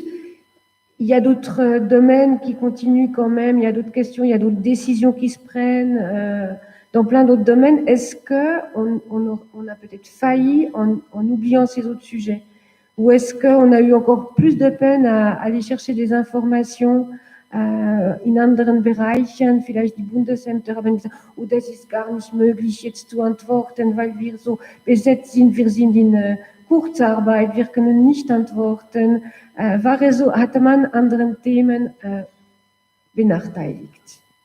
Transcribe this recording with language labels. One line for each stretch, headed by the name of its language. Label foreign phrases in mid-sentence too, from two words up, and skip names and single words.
French: Il y a d'autres domaines qui continuent quand même, il y a d'autres questions, il y a d'autres décisions qui se prennent dans plein d'autres domaines. Est-ce qu'on a peut-être failli en oubliant ces autres sujets? Ou est-ce qu'on a eu encore plus de peine à aller chercher des informations
German: in anderen Bereichen, vielleicht die Bundesämter haben gesagt, oh, das ist gar nicht möglich jetzt zu antworten, weil wir so besetzt sind, wir sind in Kurzarbeit, wir können nicht antworten. Hatte man anderen Themen benachteiligt?